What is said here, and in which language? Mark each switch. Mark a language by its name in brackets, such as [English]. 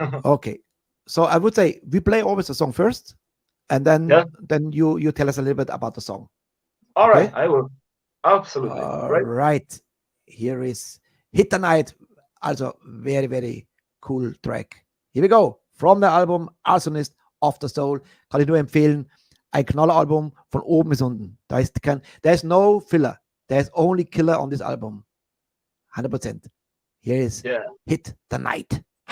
[English] Okay, so I would say we play always the song first, and then you tell us a little bit about the song. All right, I will. Absolutely. All right. Here is "Hit the Night." Also very, very cool track. Here we go. From the Album Arsonist of the Soul. [German] Kann ich nur empfehlen. Ein Knalleralbum von oben bis unten. [English] There's no filler. There's only killer on this album. 100%. Here is "Hit the Night."